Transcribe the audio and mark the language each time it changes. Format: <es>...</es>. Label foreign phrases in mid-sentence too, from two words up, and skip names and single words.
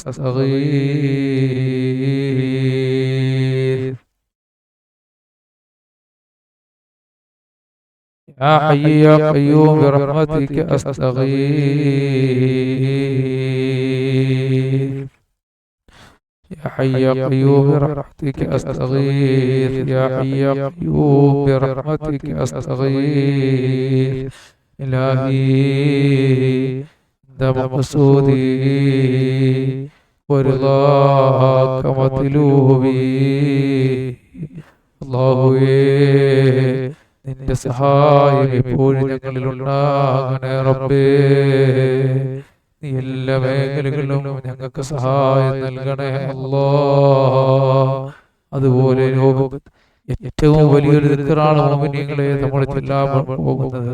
<ar>أستغيث، يا حي يا قيوم برحمتك أستغيث، يا حي يا قيوم برحمتك أستغيث، يا حي يا قيوم برحمتك أستغيث. إلهي أنت مقصودي ورضاك مطلوبي.</ar> <ml>അല്ലാഹുവേ, നിന്റെ സഹായം എപ്പോഴും ഞങ്ങളിൽ ഉണ്ടാകണേ റബ്ബേ. നീ എല്ലാ മേഖലകളിലും ഞങ്ങൾക്ക് സഹായം നൽകണേ അല്ലാഹ്. അതുപോലെ ലോകത്ത് ഏറ്റവും വലിയൊരു ദിക്റാണ് മുഅ്മിനീങ്ങളെ നമ്മൾ ചൊല്ലാൻ പോകുന്നത്.</ml>